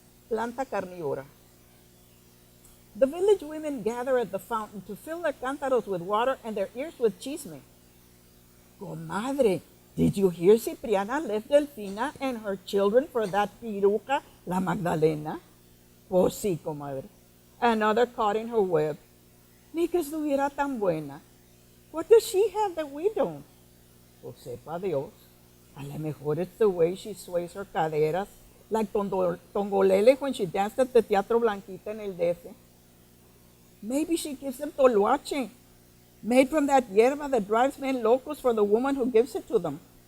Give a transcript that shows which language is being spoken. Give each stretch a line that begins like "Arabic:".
Spanish: Planta carnívora.
English: The village women gather at the fountain to fill their cántaros with water and their ears with chisme. Comadre, did you hear Cipriana left Delfina and her children for that piruca, la Magdalena?
Spanish: Pues sí, comadre.
English: Another caught in her web.
Spanish: Ni que estuviera tan buena.
English: What does she have that we don't?
Spanish: Pues sepa Dios. A lo mejor
English: it's the way she sways her caderas, like Tongolele when she danced at the Teatro Blanquita
Spanish: en el DF.
English: Maybe she gives them toloache, made from that hierba that drives men locos for the woman who gives it to them.